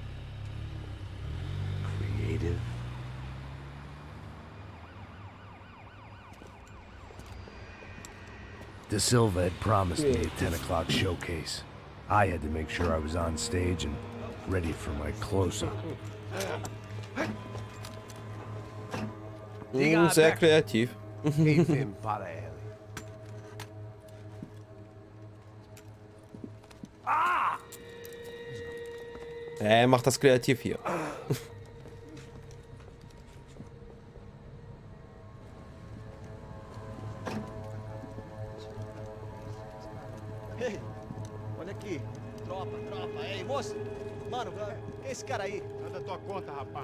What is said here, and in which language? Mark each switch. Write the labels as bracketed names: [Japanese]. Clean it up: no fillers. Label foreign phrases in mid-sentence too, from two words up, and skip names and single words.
[English] Creative? De Silva had promised me a 10 o'clock showcase. I had to make sure I was on stage and ready for my close-up. [German] Sehr kreativ. [Portuguese] Enfim para ele. [German] Er macht das kreativ hier. [Portuguese] Ei, olha aqui. Tropa. Ei, moço. Mano, esse cara aí. Nada tua conta, rapaz.